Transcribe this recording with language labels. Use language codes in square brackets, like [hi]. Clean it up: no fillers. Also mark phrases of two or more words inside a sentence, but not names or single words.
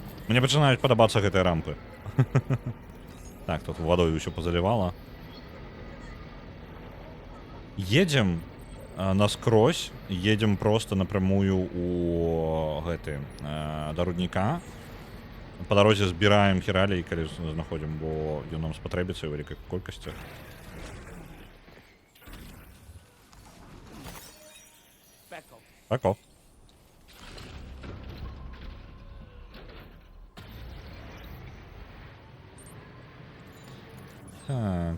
[be] Мне пачынаюць падабацца гэтыя рампы. Так, тут водой ўсё позаливала. Едем наскрозь, едем просто напрямую у гэты да рудніка. По дарозе збіраем хіралей, калі знаходзім, бо ён нам спатрэбіцца ў вялікай колькасці. Тако. Так.